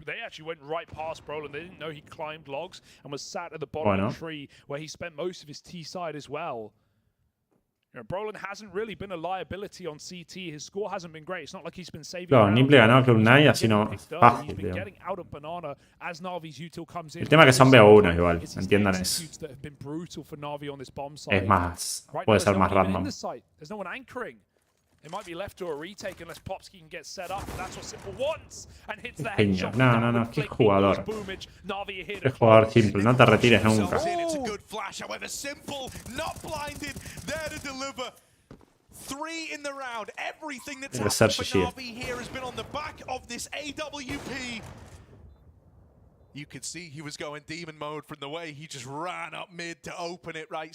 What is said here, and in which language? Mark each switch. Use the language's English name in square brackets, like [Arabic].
[English] They actually went right past Brolin. They didn't know he climbed logs and was sat at the bottom of the tree where he spent most of his T side as well. You know, Brolin hasn't really been a liability on CT. His score hasn't been great. It's not like he's been saving. [Spanish] Claro, Nimble ganó Club Night, así no fácil. El tema es que son BO1 igual, entiendan eso. Es más, puede ser más random. [English] It might be left to a retake unless Popsky can get set up. That's what Simple wants. And hits the [Spanish] Genio. No, qué jugador. Qué jugador Simple, no te retires nunca. [English] It's a good flash, however, Simple not blinded, there to deliver. 3 in the round. Everything that's happened for Navi here has been on the back of this AWP. You could see he was going demon mode from the way he just ran up mid to open it, right?